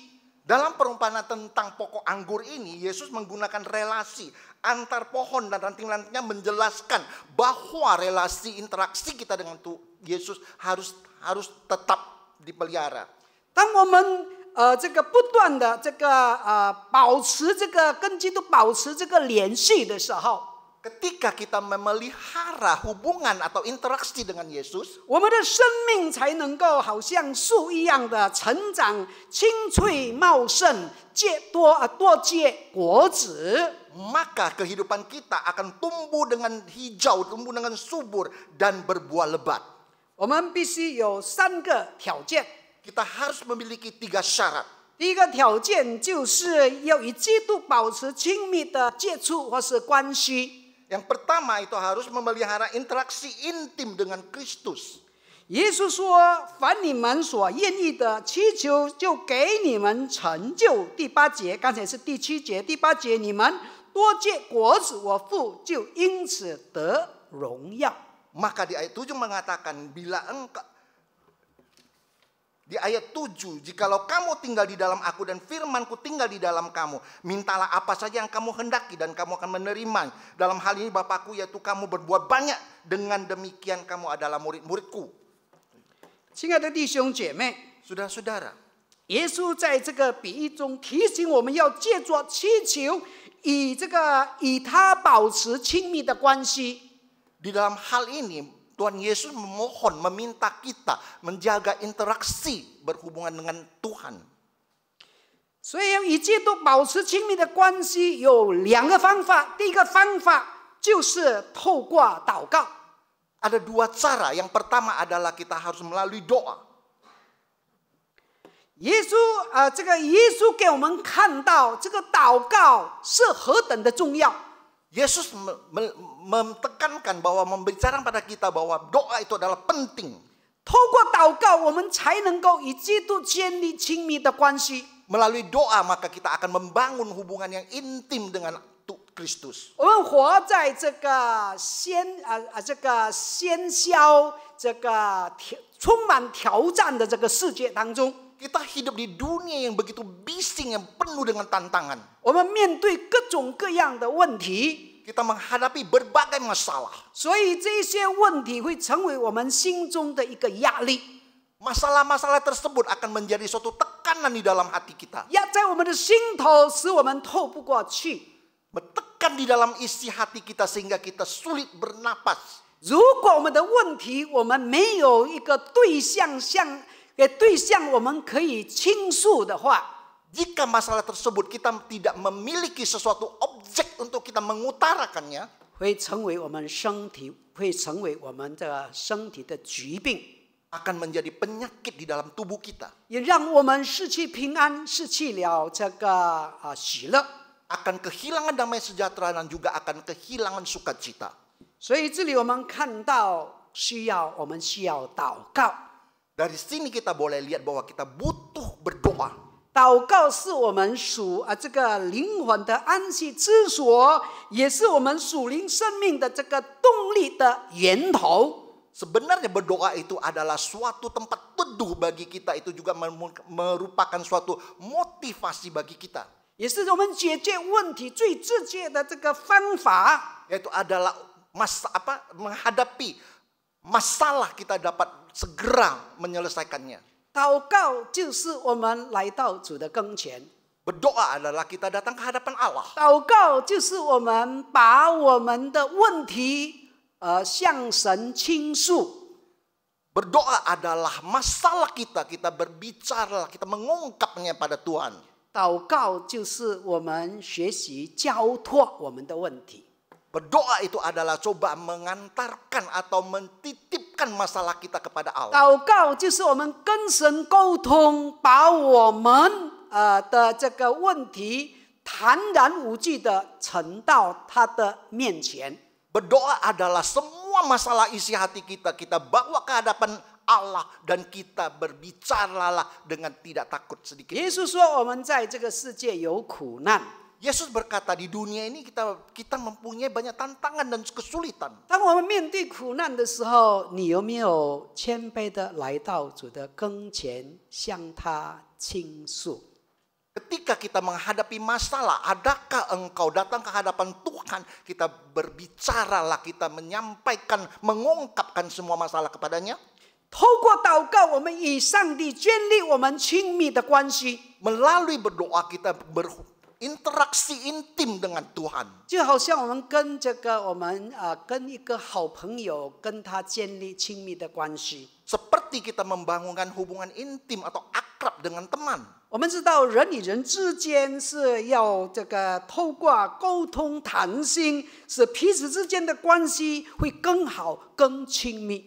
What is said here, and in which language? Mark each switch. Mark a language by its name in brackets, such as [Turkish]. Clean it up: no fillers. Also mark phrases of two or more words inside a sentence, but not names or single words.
[Indonesian] Dalam perumpamaan tentang pokok anggur ini, Yesus menggunakan relasi antar pohon dan ranting-rantingnya menjelaskan bahwa relasi interaksi kita dengan Yesus harus tetap dipelihara. [Chinese] 当我们这个不断的这个保持这个跟基督保持这个联系的时候， [Indonesian] Ketika kita memelihara hubungan atau interaksi dengan Yesus, [Chinese] 我们的生命才能够好像树一样的成长，青翠茂盛，多结果子。 [Indonesian] maka kehidupan kita akan tumbuh dengan hijau, tumbuh dengan subur dan berbuah lebat. [Chinese] 我们必须有3个条件。 [Indonesian] Kita harus memiliki 3 syarat. [Chinese] 第一个条件就是要与基督保持亲密的接触或是关系。 [Indonesian] Yang pertama itu harus memelihara interaksi intim dengan Kristus. [Chinese] 耶稣说：“凡你们所愿意的，祈求就给你们成就。” 第8节，刚才是第7节，第8节，你们多结果子，我父就因此得荣耀。 [Indonesian] Maka di ayat 7 mengatakan, di ayat 7, jikalau kamu tinggal di dalam aku dan firmanku tinggal di dalam kamu, mintalah apa saja yang kamu hendaki dan kamu akan menerima. Dalam hal ini Bapakku, yaitu kamu berbuat banyak, dengan demikian kamu adalah murid-muridku. [Chinese] 亲爱的弟兄姐妹， [Indonesian] Saudara-saudara, [Chinese] 耶稣在这个比喻中提醒我们要借着祈求，与他保持亲密的关系。 [Indonesian] di dalam hal ini Tuhan Yesus memohon, meminta kita menjaga interaksi berhubungan dengan Tuhan. [Chinese] 所以要与基督保持亲密的关系有2个方法。第一个方法就是透过祷告。 [Indonesian] Ada 2 cara. Yang pertama adalah kita harus melalui doa. [Chinese] 耶稣给我们看到这个祷告是何等的重要。 [Indonesian] Yesus mentekankan bahwa membicarakan pada kita bahwa doa itu adalah penting. [Chinese] 透过祷告，我们才能够与基督建立亲密的关系。 [Indonesian] Melalui doa maka kita akan membangun hubungan yang intim dengan Kristus. [Chinese] 我们活在这个喧嚣、充满挑战的这个世界当中。 [Indonesian] Kita hidup di dunia yang begitu bising, yang penuh dengan tantangan. [Chinese] 我们面对各种各样的问题， [Indonesian] Kita menghadapi berbagai masalah. [Chinese] 所以这些问题会成为我们心中的一个压力。 [Indonesian] Masalah-masalah tersebut akan menjadi suatu tekanan di dalam hati kita. [Chinese] 压在我们的心头，使我们透不过去。 [Indonesian] Bertekan di dalam isi hati kita sehingga kita sulit bernapas. [Chinese] 如果我们的问题，我们没有一个对象我们可以倾诉的话， [Indonesian] Jika masalah tersebut kita tidak memiliki sesuatu objek untuk kita mengutarakannya, [Chinese] 会成为我们的身体的疾病， [Indonesian] akan menjadi penyakit di dalam tubuh kita. [Chinese] 也让我们失去平安，失去了这个喜乐。 [Indonesian] Akan kehilangan damai sejahtera dan juga akan kehilangan sukacita. [Chinese] 所以这里我们看到我们需要祷告。 [Indonesian] Dari sini kita boleh lihat bahwa kita butuh berdoa. [Chinese] 祷告是我们这个灵魂的安息之所，也是我们属灵生命的这个动力的源头。 [Indonesian] Sebenarnya berdoa itu adalah suatu tempat teduh bagi kita, itu juga merupakan suatu motivasi bagi kita. [Chinese] 也是我们解决问题最直接的这个方法。 [Indonesian] Yaitu adalah menghadapi masalah kita dapat segera menyelesaikannya. [Chinese] 祷告就是我们来到主的跟前。 [Indonesian] Berdoa adalah kita datang ke hadapan Allah. [Chinese] 祷告就是我们把我们的问题向神倾诉。 [Indonesian] Berdoa adalah masalah kita berbicara, kita mengungkapnya pada Tuhan. [Chinese] 祷告就是我们学习交托我们的问题。 [Indonesian] Berdoa itu adalah coba mengantarkan atau mentitipkan masalah kita kepada Allah. [Chinese] 祷告就是我们跟神沟通，把我们的这个问题坦然无惧的呈到他的面前。 [Indonesian] Berdoa adalah semua masalah isi hati kita bawa ke hadapan Allah dan kita berbicaralah dengan tidak takut sedikit. [Chinese] 耶稣说：“我们在这个世界有苦难。” [Indonesian] Yesus berkata di dunia ini kita mempunyai banyak tantangan dan kesulitan. [Chinese] 当我们面对苦难的时候，你有没有谦卑的来到主的跟前，向他倾诉？ [Indonesian] Ketika kita menghadapi masalah, adakah engkau datang ke hadapan Tuhan, kita berbicaralah, kita menyampaikan, mengungkapkan semua masalah kepadanya? [Chinese] 透过祷告，我们与上帝建立我们亲密的关系。 [Indonesian] Melalui berdoa kita berinteraksi intim dengan Tuhan. [Chinese] 就好像我们跟一个好朋友，跟他建立亲密的关系。 [Indonesian] Seperti kita membangunkan hubungan intim atau akrab dengan teman. [Chinese] 我们知道人与人之间是要透过沟通谈心，使彼此之间的关系会更好、更亲密。